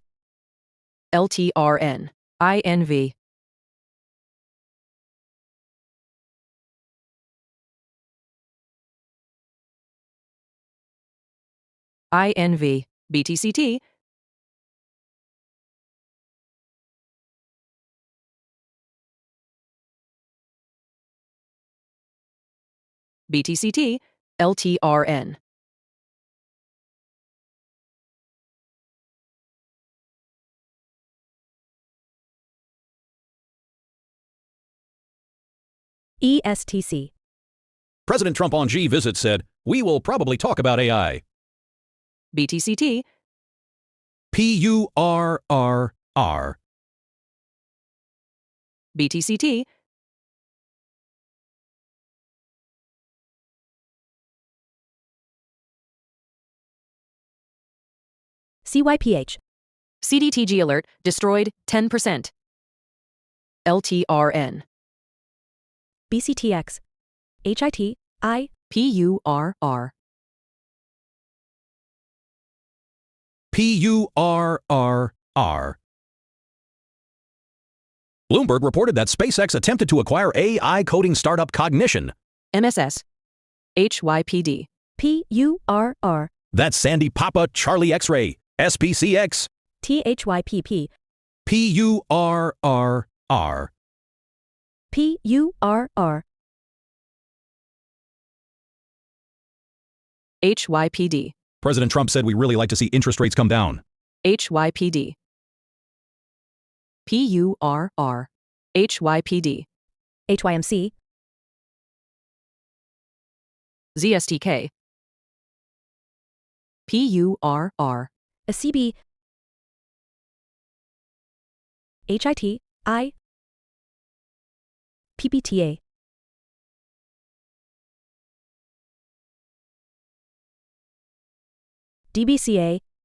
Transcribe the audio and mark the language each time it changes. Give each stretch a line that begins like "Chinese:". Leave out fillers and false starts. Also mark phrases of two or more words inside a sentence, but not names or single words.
English: LTRN, INV, INV, BTCT, BTCT, LTRN, ESTC, President Trump on G visit said, "We will probably talk about AI." BTCT, PURRR, BTCT, CYPH, CDTG alert, destroyed 10%, LTRN, BCTX, HIT, I, PURR, PURRR. Bloomberg reported that SpaceX attempted to acquire AI coding startup Cognition. MSS, HYPD, PURR, That's Sandy Papa Charlie X-ray, SPCX, THYPP, PURRR. PURR, HYPD, President Trump said, "We really like to see interest rates come down." HYPD, PURR, HYPD, HYMC, ZSTK, PURR, ACB, HIT, I, PPTA, DBCA,